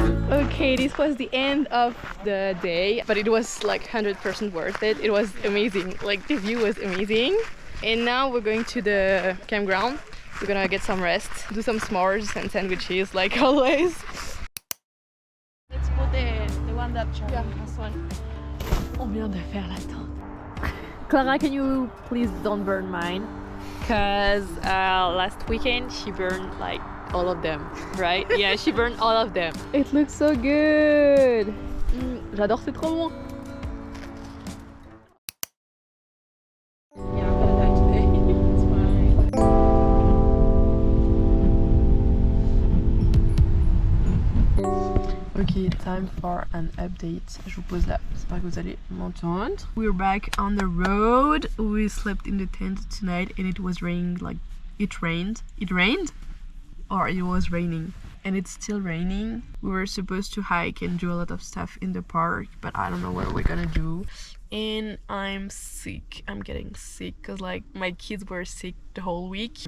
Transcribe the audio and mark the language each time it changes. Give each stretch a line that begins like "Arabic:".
English: Okay, this was the end of the day, but it was like 100% worth it. It was amazing, like the view was amazing. And now we're going to the campground. We're gonna get some rest, do some s'mores and sandwiches like always. Let's put the one that Charlie has one.
French: On vient de faire la tente.
English: Clara, can you please don't burn mine? Because last weekend she burned like all of them, right? Yeah, she burned all of them. It looks so good.
French: J'adore, c'est trop bon.
English: Yeah, I'm gonna die today. It's fine. Ok, time for an update.
French: Je vous pose là, j'espère que vous allez m'entendre.
English: We're back on the road. We slept in the tent tonight and it was raining, like it rained. It rained? Or it was raining. And it's still raining. We were supposed to hike and do a lot of stuff in the park, but I don't know what we're gonna do. And I'm sick. I'm getting sick because like my kids were sick the whole week.